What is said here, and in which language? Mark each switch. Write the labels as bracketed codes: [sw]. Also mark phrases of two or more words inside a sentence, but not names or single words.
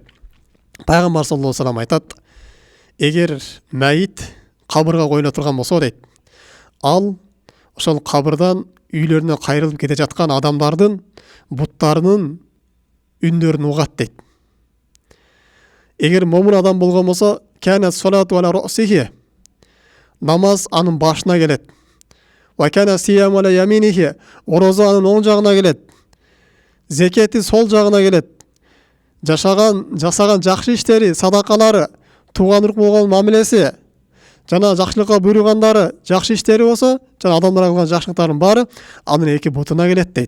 [ky] Пайгамбар [ar] صلى الله عليه وسلم [ky] айтат: эгер мәйит кабырга коюла турган болсо дейт, ал ошол кабырдан үйлөрүнө кайрылып кете жаткан адамдардын буттарынын үндөрүн угат дейт. Эгер момун адам болгон болсо, [ar] كانت الصلاة على رأسه, [ky] намаз анын башына келет. [ar] وكان الصيام على يمينه, [ky] орозо анын оң жагына келет. Зекети сол жагына келет. Жасаган жакшы иштери, садакалары, тууган урук болгон мамилеси, жана жакшылыкка буйругандары, жакшы иштери болсо, жана адамдарга кылган жакшылыктардын баары анын эки бутуна келет дейт.